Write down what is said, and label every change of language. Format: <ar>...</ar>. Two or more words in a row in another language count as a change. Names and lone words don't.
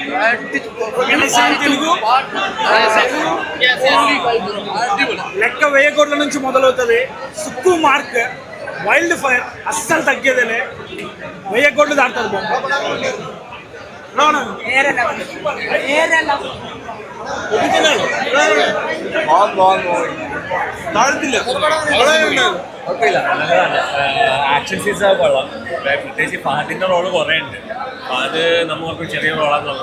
<te>లెక్క వేయకోట్ల నుంచి మొదలవుతుంది. సుక్కు మార్క్</te> <en>wild fire</en> <te>అస్సలు తగ్గేదేలే. 1000 కోట్లు దాటుతుంది</te> <en>action scenes</en> <ml>കൊള്ളാം. പ്രത്യേകിച്ച് ഫഹദിൻ്റെ റോള് കുറേ ഉണ്ട്. അത് നമുക്ക് ചെറിയ റോളാന്ന് തോന്നും.</ml>